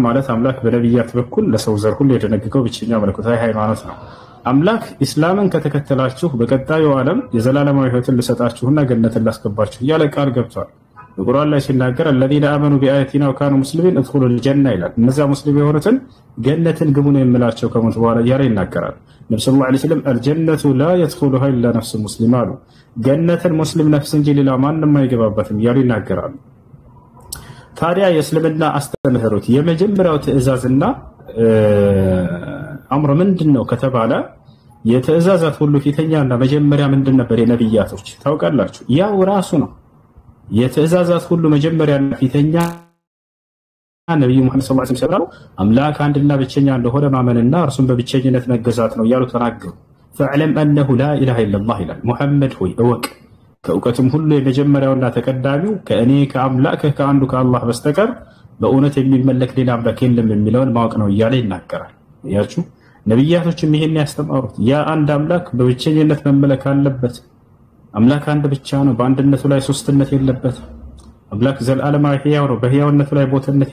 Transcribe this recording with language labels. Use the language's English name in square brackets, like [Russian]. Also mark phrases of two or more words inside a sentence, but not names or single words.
[Amharic] ማለት አምላክ በነቢያት በኩል ለሰው ዘር ሁሉ የደነገገው ብቸኛ መለኮታዊ ሃይማኖት ነው። አምላክ ኢስላምን ከተከተላችሁ በቀጣዩ ዓለም የዘላለማዊ ሕይወትን ልሰጣችሁና ገነትን ላስገባችሁ እያለ ቃል ገብቷል። በቁርአን ላይ ሲናገር [Arabic] الذين آمنوا بآياتنا وكانوا مسلمين ادخلوا الجنة [Amharic] ይላል። እነዚያ ሙስሊም የሆኑትን ገነትን ግቡ ነው የምላቸው ከሞት በኋላ እያለ ይናገራል። ነብዩ [Arabic] صلى الله عليه وسلم الجنة لا يدخلها إلا نفس مسلم [Amharic] አሉ። ገነትን ሙስሊም ነፍስ እንጂ ሌላ ማንም አይገባበትም እያሉ ይናገራሉ። ታዲያ የእስልምና አስተምህሮት የመጀመሪያው ትዕዛዝና አምር ምንድነው ከተባለ የትዕዛዛት ሁሉ ፊተኛና መጀመሪያ ምንድን ነበር? የነብያቶች ታውቃላችሁ፣ ያው ራሱ ነው። የትዕዛዛት ሁሉ መጀመሪያና ፊተኛ ነብዩ መሐመድ [Arabic] صلى الله عليه وسلم [Amharic] አምላክ አንድና ብቸኛ እንደሆነ ማመንና እርሱን በብቸኝነት መገዛት ነው ያሉ ተናገሩ። ፈዕለም [Arabic] أنه لا إله إلا الله [Amharic] ይላል። ሙሐመድ ሆይ እወቅ ከእውቀትም ሁሉ የመጀመሪያውና ተቀዳሚው ከእኔ ከአምላክህ ከአንዱ ከአላህ በስተቀር በእውነት የሚመለክ ሌላ አምላክ የለም የሚለውን ማወቅ ነው እያለ ይናገራል። ያችሁ ነብያቶችም ይሄን ያስተማሩት ያ አንድ አምላክ በብቸኝነት መመለክ አለበት። አምላክ አንድ ብቻ ነው፣ በአንድነቱ ላይ ሶስትነት የለበት። አምላክ ዘላለማዊ ሕያው ነው፣ በሕያውነቱ ላይ ቦትነት